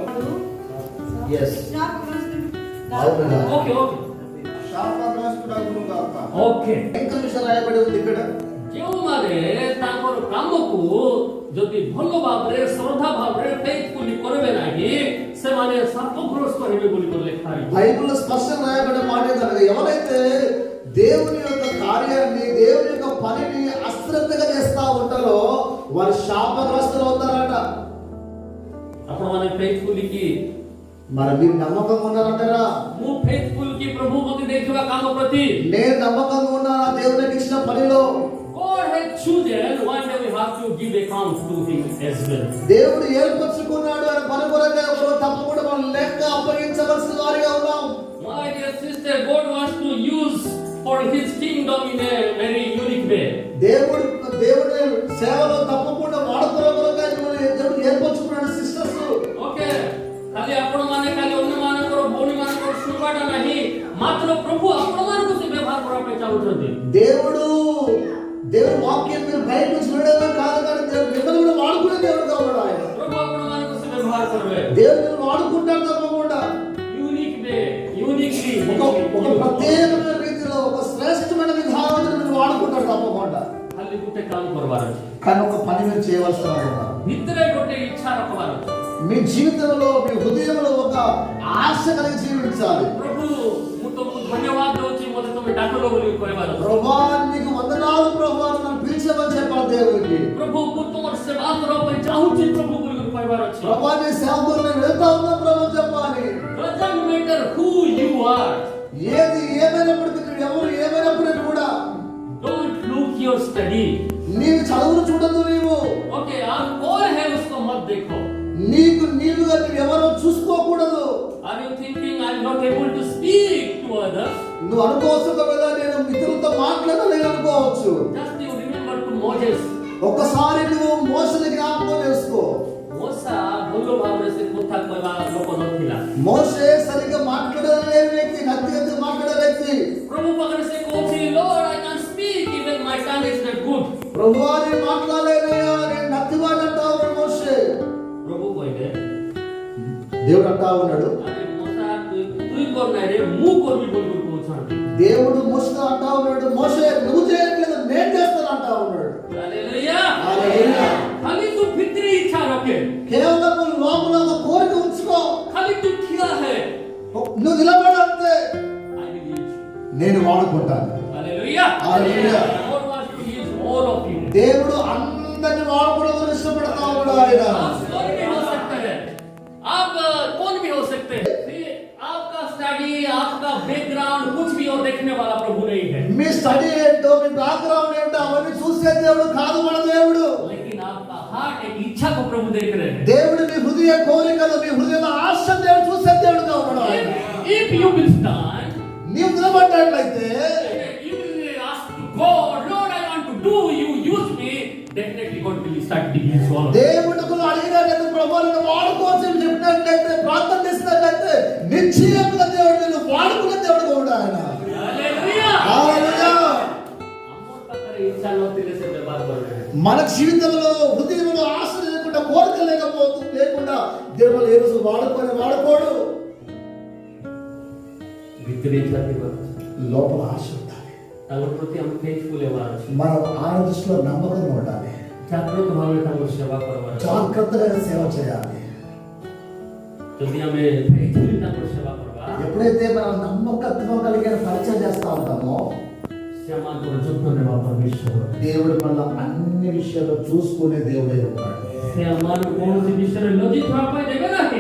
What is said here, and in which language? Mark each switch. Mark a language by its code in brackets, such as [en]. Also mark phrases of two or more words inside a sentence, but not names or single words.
[te] ఓకే ఓకే ఓకే ఇంకా విషయం రాయబడి ఉంది ఇక్కడ. [or] ଯେଉଁମାନେ ତାଙ୍କର କାମକୁ ଯଦି ଭଲ ଭାବରେ ଶ୍ରଦ୍ଧା ଭାବରେ ଫେଥଫୁଲି କରିବେ ନାହିଁ, ସେମାନେ ଶାପଗ୍ରସ୍ତ ହେବେ ବୋଲି ଲେଖା ହେଇଛି. [te] బైబిల్లో స్పష్టంగా రాయబడిన మాట ఏంటంటే ఎవరైతే దేవుని యొక్క కార్యాన్ని, దేవుని యొక్క పనిని అశ్రద్ధగా చేస్తా ఉంటారో వారు శాపగ్రస్తులు అవుతారట. [or] ଆପଣ ମାନେ ଫେଥଫୁଲି କି [te] మరి మీరు నమ్మకంగా ఉన్నారంటారా? [or] ମୁଁ ଫେଥଫୁଲ କି ପ୍ରଭୁ ମୋତେ ଦେଇଥିବା କାମ ପ୍ରତି [te] నేను నమ్మకంగా ఉన్నాను దేవునికి ఇచ్చిన పనిలో. [en] God has chosen one day we have to give account to him as well. [te] దేవుడు ఏర్పరచుకున్నాడు ఆయన పని కొరకే ఒకరోజు తప్పకుండా మనం లెక్క అప్పగించవలసిన వారిగా ఉన్నాం. [en] My dear sister, God wants to use for his kingdom in a very unique way. [te] దేవుడి సేవలో తప్పకుండా వాడుకోవడానికి దేవుడు ఏర్పరచుకున్నాడు సిస్టర్స్. ఓకే, [or] ଖାଲି ଆପଣ ମାନେ ଖାଲି ଅନ୍ୟ ମାନଙ୍କର ଭଉଣୀ ମାନଙ୍କର ଶୁଣିବାଟା ନାହିଁ, ମାତ୍ର ପ୍ରଭୁ ଆପଣ ମାନଙ୍କୁ ସେ ବ୍ୟବହାର କରିବା ପାଇଁ ଚାହୁଁଛନ୍ତି. [te] దేవుడు వాక్యం మీరు బయట నుంచి వినడమే కాదు, కానీ మిమ్మల్ని కూడా వాడుకునే దేవుడుగా ఉన్నాడు ఆయన. [or] ప్రభు ଆପଣ ମାନଙ୍କୁ ସେ ବ୍ୟବହାର କରିବେ. [te] దేవుడు వాడుకుంటాడు తప్పకుండా [en] unique way, uniquely, [te] ఒక ప్రత్యేకమైన రీతిలో ఒక శ్రేష్టమైన విధానంలో మీరు వాడుకుంటాడు తప్పకుండా. [or] ଖାଲି ଗୋଟେ କାମ କରିବାର ଅଛି, [te] కానీ ఒక పని మీరు చేయవలసిన [or] ଭିତରେ ଗୋଟେ ଇଚ୍ଛା ରଖିବାର ଅଛି. [te] మీ జీవితంలో మీ హృదయంలో ఒక ఆశ కలిగి జీవించాలి. [or] ପ୍ରଭୁ ମୁଁ ତମକୁ ଧନ୍ୟବାଦ ଦଉଛି, ମୋତେ ତମେ ଡାକଲ ବୋଲି କହିବାର ଅଛି. [te] ప్రభువా నీకు వందనాలు ప్రభువా నన్ను పిలిచామని చెప్పాలి దేవునికి. [or] ପ୍ରଭୁ ମୁଁ ତମର ସେବା କରିବା ପାଇଁ ଚାହୁଁଛି ପ୍ରଭୁ ବୋଲି କହିବାର ଅଛି. [te] ప్రభువా నీ సేవకు నేను వెళ్తా ఉన్నా ప్రభు చెప్పాలి. [en] doesn't matter who you are, [te] ఏది ఏమైనప్పటికీ ఎవరు ఏమైనప్పటికీ కూడా [en] don't look your study. [te] నీవు చదువును చూడదు. నీవు [hi] okay, आप कौन है उसको मत देखो. [te] నీవుగా నువ్వు ఎవరో చూసుకోకూడదు. [en] Are you thinking I am not able to speak to others? [te] నువ్వు అనుకోవచ్చు కదా నేను మిత్రులతో మాట్లాడలేను అనుకోవచ్చు. [en] Just you remember to Moses. [te] ఒక్కసారి నువ్వు మోషేని జ్ఞాపకం చేసుకో. [or] మోసా ଭଲ ଭାବରେ ସେ କଥା କହିବା ଲୋକ ନଥିଲା. [te] మోషే సరిగ్గా మాట్లాడలేని వ్యక్తి, నత్తి మాట్లాడే వ్యక్తి. [or] ప్రభు ପାଖରେ ସେ କହୁଛି, [en] Lord, I can speak even my tongue is not good. [te] ప్రభువా నేను మాట్లాడలేనయ్యా, నేను నత్తి మాట అంటా ఉన్నాడు మోషే. [or] ప్రభు କହିଲେ, [te] దేవుడు అంటా ఉన్నాడు, [or] అరే మోసా ତୁଇ କରନା ରେ ମୁଁ କରିବି ବୋଲି କହୁଛନ୍ତି. [te] దేవుడు మోషేతో అంటా ఉన్నాడు, మోషే నువ్వు చేయట్లేదు నేను చేస్తాను అంటా ఉన్నాడు. హల్లెలూయా. హల్లెలూయా. [hi] खाली तू भीतरी इच्छा रखे, [te] కేవలం లోపల ఒక కోరిక ఉంచుకో. [hi] खाली तू क्या है, [te] నువ్వు నిలబడంతే [en] I will use you. [te] నేను వాడుకుంటాను. [en] Hallelujah. Hallelujah. God wants to use all of you. [te] దేవుడు అందరిని వాడుకోవడం ఇష్టపడతా ఉన్నాడు ఆయన. [hi] आप कौन भी हो सकते हैं, आप कौन भी हो सकते हैं. आपका स्टडी, आपका बैकग्राउंड कुछ भी और देखने वाला प्रभु नहीं है. [te] మీ స్టడీ ఏంటో, మీ బ్యాక్గ్రౌండ్ ఏంటో అవన్నీ చూసే దేవుడు కాదు మన దేవుడు. [hi] लेकिन आपका हार्ट एक इच्छा को प्रभु देख रहे हैं. [te] దేవుడు మీ హృదయ కోరికలు, మీ హృదయ ఆశ దేవుడు చూసే దేవుడుగా ఉన్నాడు ఆయన. [en] If you will stand, [te] నీవు నిలబడ్డట్లయితే [en] you will ask to God, Lord, I want to do, you use me, definitely God will start digging you all. [te] దేవుడుకు అడిగినట్టు ప్రభువును వాడుకోవచ్చు చెప్పినట్లయితే, ప్రార్థన చేసినట్లయితే నిశ్చయంగా దేవుడు నిన్ను వాడుకునే దేవుడుగా ఉన్నాడు ఆయన. [en] Hallelujah. [te] హల్లెలూయా. అమ్మోర్ పక్కన ఇచ్చా నోతిలే సే వ్యవహార करते हैं. మన జీవితంలో హృదయంలో ఆశ లేకుండా, కోరిక లేకుండా దేవుడు ఏ రోజు వాడుకోడు. [or] ଭିତରେ ଇଚ୍ଛା ଥିବ, [te] లోపల ఆశ ఉండాలి. [or] ତାଙ୍କ ପ୍ରତି ଆମେ ଫେଥଫୁଲ ହେବାର ଅଛି. [te] మనం ఆయన దృష్టిలో నమ్మకంగా ఉండాలి. [or] ଜାଗ୍ରତ ଭାବରେ ତାଙ୍କର ସେବା କରିବାର ଅଛି. [te] జాగ్రత్తగా సేవ చేయాలి. [or] ଯଦି ଆମେ ଫେଥଫୁଲି ତାଙ୍କର ସେବା କରିବା, [te] ఎప్పుడైతే మనం నమ్మకత్వం కలిగిన పరిచయం చేస్తా ఉంటామో [or] ସେ ଆମଙ୍କର ଯତ୍ନ ନେବା ପରମେଶ୍ୱର. [te] దేవుడు మన అన్ని విషయాలు చూసుకునే దేవుడే ఉన్నాడు. [or] ସେ ଆମମାନଙ୍କୁ କୌଣସି ବିଷୟରେ ଲଜ୍ଜିତ ହେବା ପାଇଁ ଦେବେ ନାହିଁ.